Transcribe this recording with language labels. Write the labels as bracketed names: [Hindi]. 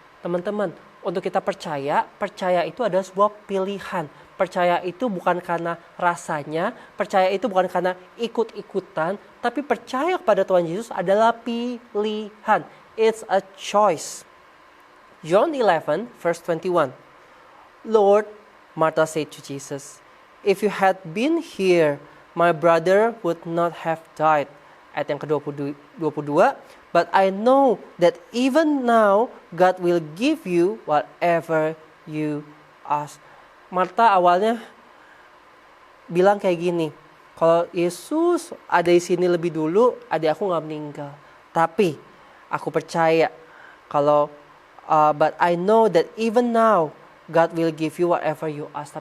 [Indonesian] Teman-teman, untuk kita percaya itu adalah sebuah pilihan. Percaya itu bukan karena rasanya, percaya itu bukan karena ikut-ikutan, tapi percaya kepada Tuhan Yesus adalah pilihan. [English] It's a choice. John 11 verse 21. Lord, Martha said to Jesus, if you had been here, my brother would not have died. [Indonesian] Ayat yang ke-22. [English] But I know that even now God will give you whatever you ask. [Indonesian] Martha awalnya bilang kayak gini, kalau Yesus ada di sini lebih dulu, adik aku gak meninggal. Tapi aku percaya kalau [English] but I know that even now God will give you whatever you ask.